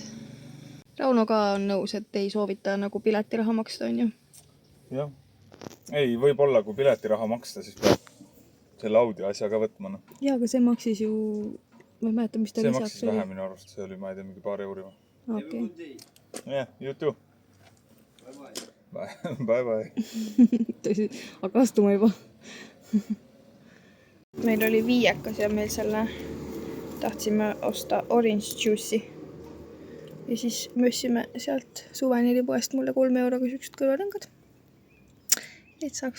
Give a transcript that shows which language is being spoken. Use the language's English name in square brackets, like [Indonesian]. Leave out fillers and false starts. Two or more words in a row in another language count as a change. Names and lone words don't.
[Estonian] Rauno ka on nõus, et ei soovita nagu piletiraha maksta, on ju? Jah. Ei, võib-olla kui piletiraha maksta, siis peab selle audio asja ka võtma. Jaa, aga see maksis ju... Ma ei mäleta, mis ta see lisaks maksis vähe minu arust. See oli, ma ei tea, mingi paar euri. Okei. [English] Yeah, you too. Bye. [Estonian] Tõsi, aga astuma juba. Meil oli viiekas ja meil selle tahtsime osta [English] orange juice'i. [Estonian] Ja siis mössime sealt suveniripoest mulle 3 € siuksed kõrvarõngad. Et saaks